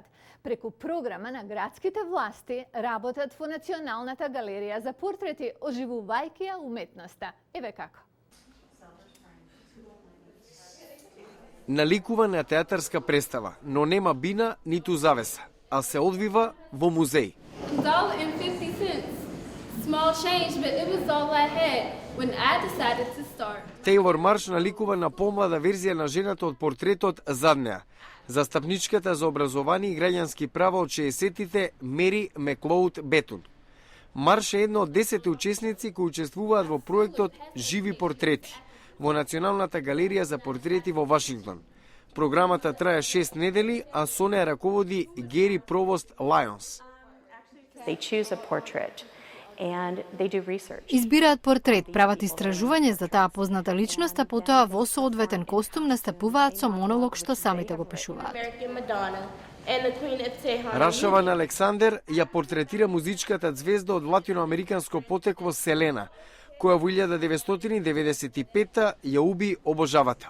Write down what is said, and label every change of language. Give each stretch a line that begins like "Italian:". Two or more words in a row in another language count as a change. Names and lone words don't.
Macedonian: Преку програма на градските власти работат во Националната галерија за портрети, оживувајќи ја уметноста. Еве како. Наликува на театарска представа, но нема бина ниту завеса, а се одвива во музеј.
English: Small change, but it was all I had when I decided to start.
Macedonian: Тейлор Марш наликува на помлада верзија на жената од портретот зад неа. Застапничката за образование и граѓански права од 60-тите Мери Меклоуд Бетун. Марш е една од 10 учесници кои учествуваат во проектот Живи портрети во Националната галерија за портрети во Вашингтон. Програмата трае 6 недели, а со неа раководи Гери Провост Лајонс.
English: They choose a portrait and they do research.
Macedonian: Избираат портрет, прават истражување за таа позната личност, а потоа во соодветен костум настапуваат со монолог што самите го пишуваат. Рашаван Александер ја портретира музичката звезда од латиноамериканско потекло Селена, која во 1995 ја уби обожавател.